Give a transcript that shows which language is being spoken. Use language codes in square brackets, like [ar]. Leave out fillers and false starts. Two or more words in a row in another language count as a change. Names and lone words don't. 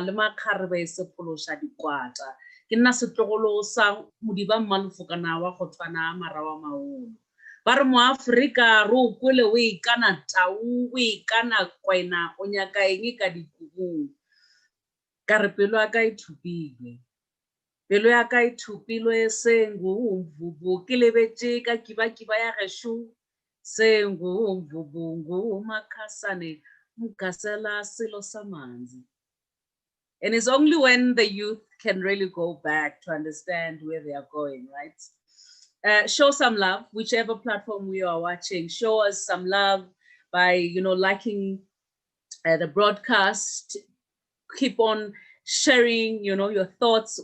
[nso] le makgarebe se phološa dikwata ke nna setlogolo sa modiba mmalofokana wa go tshwana marawa maolo ba re mo Afrika ro kwele o ikana tau o ikana kwena o nyaka eng ka dikubung ka re pelo ya ka e thupilwe [zu] sengu mvubu [nso] ke lebetse ka kiba ya gesho [zu] sengu mvubu makasane mkasela silo samanzi. [en] And it's only when the youth can really go back to understand where they are going, right? Show some love, whichever platform we are watching. Show us some love by, liking the broadcast. Keep on sharing, your thoughts.